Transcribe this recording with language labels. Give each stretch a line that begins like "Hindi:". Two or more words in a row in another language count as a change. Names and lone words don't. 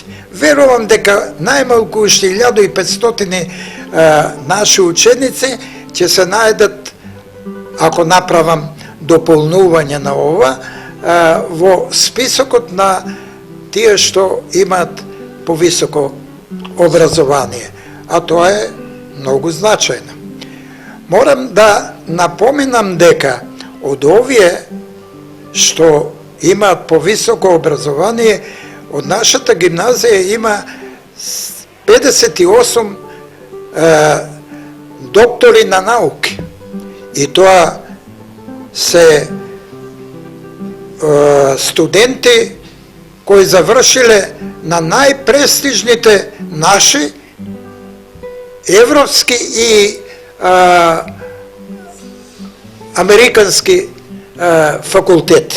Macedonian: Верувам дека најмалку уште 1500 наши ученици ќе се најдат, ако направам дополнување на ова, во списокот на тие што имаат повисоко образование, а тоа е многу значајно. Морам да напоменам дека од овије што има повисоко образование, од нашата гимназија има 58 доктори на науки. И тоа се студенти кои завршиле на најпрестижните наши европски и американски факултети.